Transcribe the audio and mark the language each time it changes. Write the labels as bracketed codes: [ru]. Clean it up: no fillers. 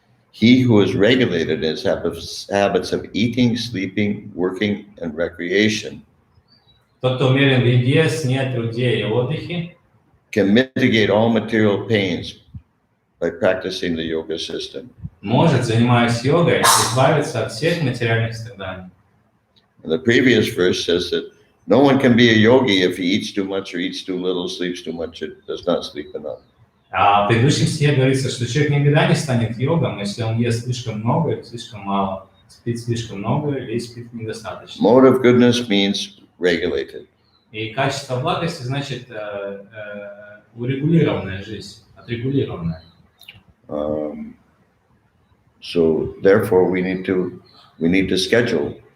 [en] He who is regulated in his habits of eating, sleeping, working, and recreation [ru] Тот, кто умерен в еде, сне, труде и отдыхе, [en] can mitigate all material pains by practicing the yoga system. [ru] может, занимаясь йогой, избавиться от всех материальных страданий. [en] And the previous verse says that no one can be a yogi if he eats too much or eats too little, sleeps too much, or does not sleep enough. [ru] А в предыдущем стихе говорится, что человек никогда не станет йогом, если он ест слишком много или слишком мало, спит слишком много или спит недостаточно. [en] Mode of goodness means regulated. [ru] И качество благости значит урегулированная жизнь, отрегулированная. [en] So therefore we need to schedule